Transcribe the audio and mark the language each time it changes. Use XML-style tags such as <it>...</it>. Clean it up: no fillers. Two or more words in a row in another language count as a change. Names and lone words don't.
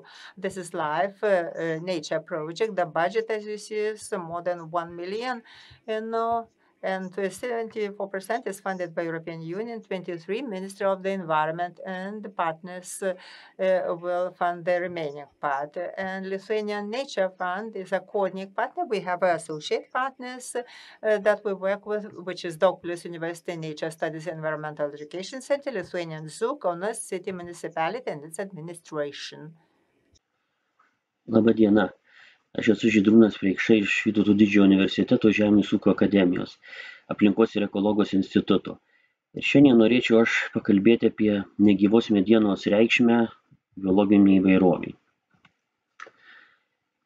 <en>This is live nature project. The budget, as you see, is more than 1 million, and 74% is funded by European Union, 23 Ministry of the Environment, and the partners will fund the remaining part. And Lithuanian Nature Fund is a coordinating partner. We have associate partners that we work with, which is Daugavpils University Nature Studies Environmental Education Center, Lithuanian Zoo, Kaunas City Municipality and its administration.</en> <lt>Labą dieną. Aš esu Žydrūnas Preikša iš Vytauto didžiojo universiteto Žemės ūkio akademijos, aplinkos ir ekologijos instituto. Ir šiandien norėčiau aš pakalbėti apie negyvos medienos reikšmę biologiniai įvairoviai.</lt>